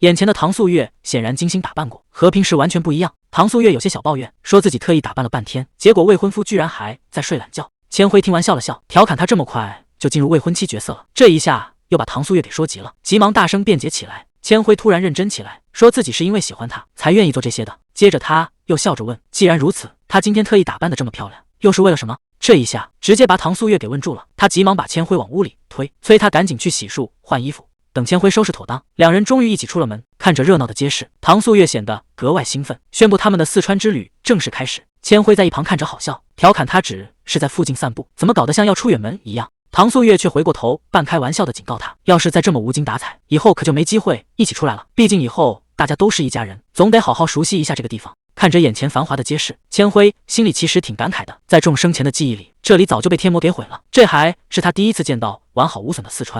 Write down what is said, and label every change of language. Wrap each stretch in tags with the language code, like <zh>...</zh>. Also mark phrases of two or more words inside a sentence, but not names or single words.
<zh>眼前的唐素月顯然精心打扮過，和平時完全不一樣。唐素月有些小抱怨，說自己特意打扮了半天，結果未婚夫居然還在睡懶覺。千輝聽完笑了笑，調侃他這麼快就進入未婚妻角色了。這一下又把唐素月給說急了，急忙大聲辯解起來。千輝突然認真起來，說自己是因為喜歡他才願意做這些的。接着他又笑着問，既然如此，他今天特意打扮得這麼漂亮，又是為了什麼？這一下直接把唐素月給問住了，他急忙把千輝往屋裡推，催他趕緊去洗漱換衣服。等千輝收拾妥當，兩人終於一起出了門。看着熱鬧的街市，唐素月顯得格外興奮，宣布他們的四川之旅正式開始。千輝在一旁看着好笑，調侃他只是在附近散步，怎麼搞得像要出遠門一樣。唐素月卻回過頭半開玩笑的警告他，要是再這麼無精打采，以後可就沒機會一起出來了，畢竟以後大家都是一家人，總得好好熟悉一下這個地方。看着眼前繁華的街市，千輝心裡其實挺感慨的，在众生前的記憶裡，這裡早就被天魔給毀了，這還是他第一次見到完好無損的四川。</zh>